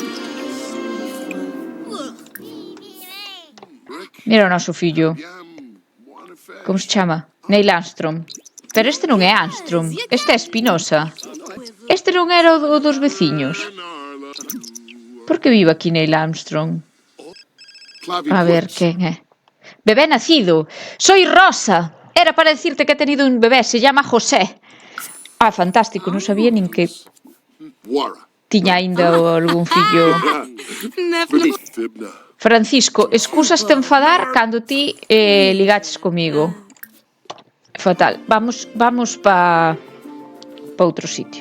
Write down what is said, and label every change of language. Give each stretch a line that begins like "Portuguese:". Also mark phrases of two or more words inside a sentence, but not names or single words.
Galician: Mira o noso fillo. Como se chama? Neil Armstrong. Pero este non é Armstrong. Este é Espinosa. Este non era o dos veciños. Por que vive aquí Neil Armstrong? A ver, quen é?
Spanish: Bebé nacido. Soy Rosa. Era para decirte que he tenido un bebé. Se llama José. Fantástico.
Galician: Non sabía nin que tiña aínda algún fillo. Francisco, excusaste enfadar cando ti ligaches comigo. Fatal. Vamos pa outro sitio.